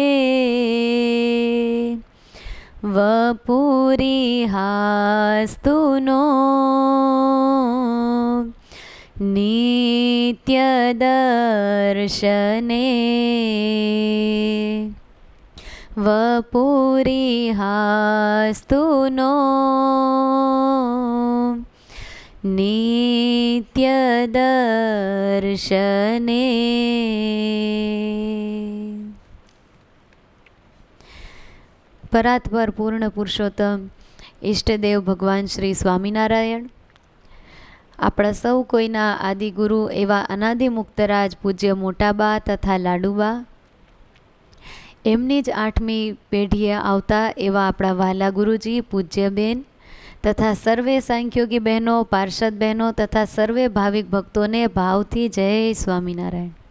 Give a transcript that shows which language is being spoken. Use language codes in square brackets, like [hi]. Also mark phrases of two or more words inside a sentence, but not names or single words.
[sa] वपुरिहास्तु नो नित्यदर्शने वपुरिहास्तु नो नित्यदर्शने। [gu] પરાત્પર પૂર્ણ પુરુષોત્તમ ઇષ્ટદેવ ભગવાન શ્રી સ્વામીનારાયણ આપણા સૌ કોઈના આદિગુરુ એવા અનાદિ મુક્તરાજ પૂજ્ય મોટાબા તથા લાડુબા, એમની જ 8મી પેઢીએ આવતા એવા આપણા વહાલા ગુરુજી પૂજ્યબેન તથા સર્વે સાંખ્યોગી બહેનો, પાર્ષદ બહેનો તથા સર્વે ભાવિક ભક્તોને ભાવથી જય સ્વામિનારાયણ.